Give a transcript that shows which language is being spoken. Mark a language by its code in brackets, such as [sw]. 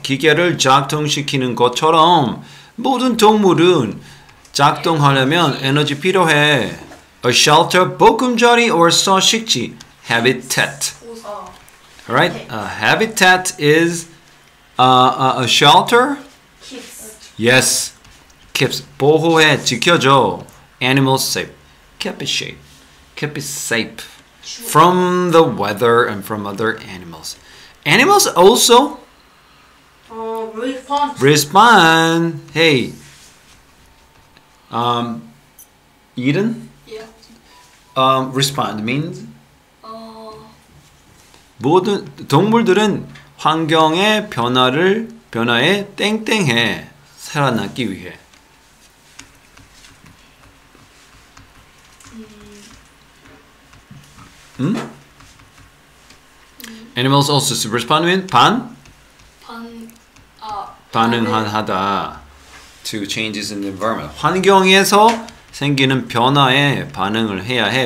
[ko] 기계를 작동시키는 것처럼 모든 동물은 작동하려면 에너지 필요해. [en] A shelter, 보금자리 or 서식지, habitat. Alright, a habitat is a shelter. Yes, keeps [ko] 보호해, 지켜줘. [en] Animals safe, keep it safe from the weather and from other animals. Animals also respond. Hey, Eden. Yeah. Respond means [ko] 모든 동물들은 환경의 변화에 땡땡해 살아남기 위해. [en] Animals also respond means 반응하다 to changes in the environment. [ko] 환경에서 생기는 변화에 반응을 해야 해.